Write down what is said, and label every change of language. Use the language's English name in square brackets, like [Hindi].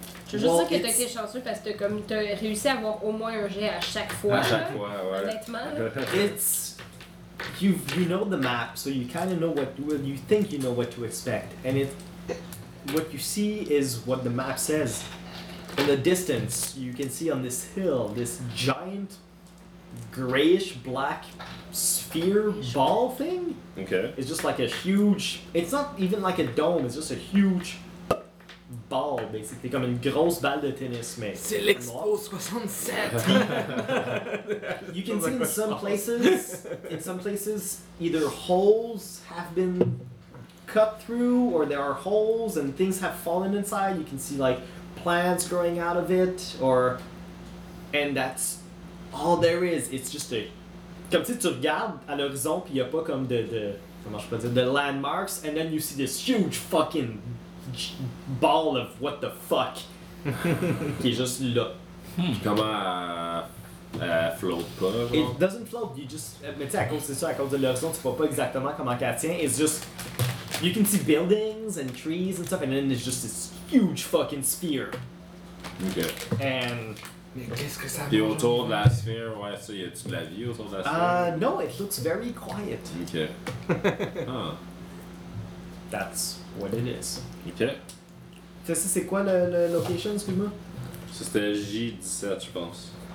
[French] Je veux juste dire que t'as été chanceux parce que comme t'as réussi à avoir au moins un jet à chaque fois. À chaque fois, ouais. Honnêtement. [English] It's... You know the map, so you kind of know what... Well, you think you know what to expect. And it... What you see is what the map says. In the distance, you can see on this hill, this giant grayish-black sphere ball thing. Okay. It's just like a huge... It's not even like a dome, it's just a huge ball, basically. [French] Comme une grosse balle de tennis, mais... C'est l'Expo 67! [English] You can see in some places... In some places, either holes have been cut through, or there are holes and things have fallen inside. You can see, like, plants growing out of it, or... and that's all there is. It's just a... [French] Comme si tu regardes à l'horizon, puis il n'y a pas comme de... Comment je peux dire? De landmarks, [English] and then you see this huge fucking ball of what the fuck [French] qui est juste là. Float pas, genre? [English] It doesn't float, you just... [French] Mais tu sais, à cause de ça, à cause de l'horizon, tu vois pas exactement comment qu'elle tient. [English] It's just... You can see buildings and trees and stuff, and then it's just this huge fucking sphere. Okay. And... [French] Mais qu'est-ce que ça veut dire? Et autour de la sphère, ouais, ça, y a-tu de la vie autour de la sphère? [English] No, it looks very quiet. Okay. Ah. That's what it is. Okay. [French] Tu sais, c'est quoi le location, excuse-moi? Ça, c'était J17, je pense.